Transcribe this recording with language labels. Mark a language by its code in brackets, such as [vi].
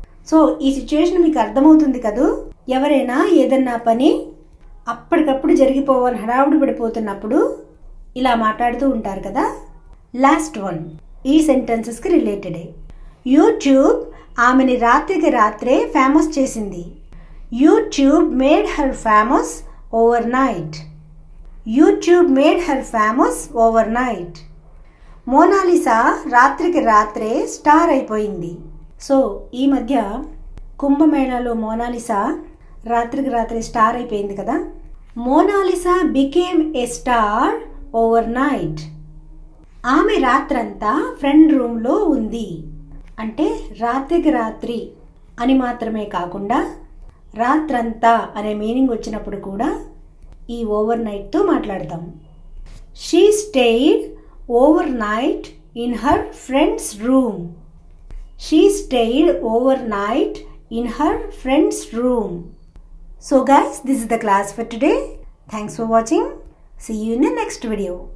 [te] So ఈ situation మీకు అర్థమవుతుంది కదూ. ఎవరైనా ఏదన్నా పని అప్పటికప్పుడు జరిగిపోవాలని హడావుడి పడిపోతున్నప్పుడు ఇలా మాట్లాడుతూ ఉంటారు కదా. లాస్ట్ 1 ఈ సెంటెన్సెస్కి రిలేటెడే. యూట్యూబ్ ఆమెని రాత్రికి రాత్రే ఫేమస్ చేసింది. [en] YouTube made her famous overnight. YouTube made her famous overnight. [te] Mona Lisa రాత్రికి రాత్రే స్టార్ అయిపోయింది. సో ఈ మధ్య కుంభమేళాలో మోనాలిసా రాత్రికి రాత్రే స్టార్ అయిపోయింది కదా. [en] Monalisa became a star overnight. [te] ఆమె రాత్రంతా ఫ్రెండ్ రూమ్లో ఉంది. అంటే రాత్రికి రాత్రి అని మాత్రమే కాకుండా రాత్రంతా అనే మీనింగ్ వచ్చినప్పుడు కూడా ఈ ఓవర్ నైట్తో మాట్లాడతాం. [en] She stayed overnight in her friends room. She stayed overnight in her friends room. So guys, this is the class for today. Thanks for watching. See you in the next video.